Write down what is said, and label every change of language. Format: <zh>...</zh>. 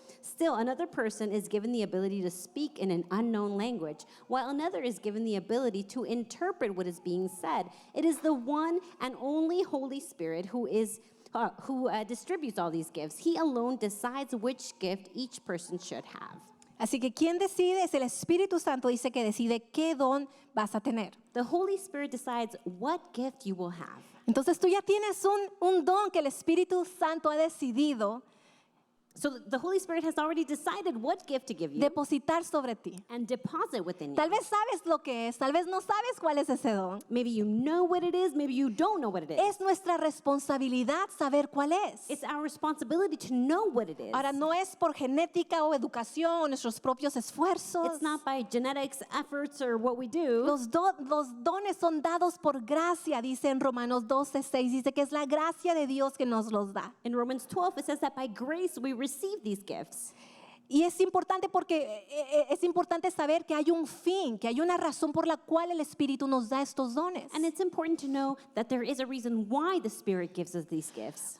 <en>Still, another person is given the ability to speak in an unknown language, while another is given the ability to interpret what is being said. It is the one and only Holy Spirit who distributes all these gifts. He alone decides which gift each person should have.</en> <es>Así que quien decide es el Espíritu Santo, dice que decide qué don vas a tener.</es> <en>The Holy Spirit decides what gift you will have.</en> <es>Entonces tú ya tienes un don que el Espíritu Santo ha decidido</es> <en>So the Holy Spirit has already decided what gift to give you</en> <es>depositar sobre ti.</es> <en>and deposit within you.</en> <es>Tal vez sabes lo que es, tal vez no sabes cuál es ese don.</es> <en>Maybe you know what it is, maybe you don't know what it is.</en> <es>Es nuestra responsabilidad saber cuál es.</es> <en>It's our responsibility to know what it is.</en> <es>Ahora, no es por genética o educación o nuestros propios esfuerzos.</es> <en>It's not by genetics, efforts, or what we do.</en> <es>Los dones son dados por gracia, dice en Romanos 12:6, dice que es la gracia de Dios que nos los da.</es> <en>In Romans 12, it says that by grace we receive these gifts.</en> <es>Y es importante porque es importante saber que hay un fin, que hay una razón por la cual el Espíritu nos da estos dones.</es> <en>And it's important to know that there is a reason why the Spirit gives us these gifts.</en>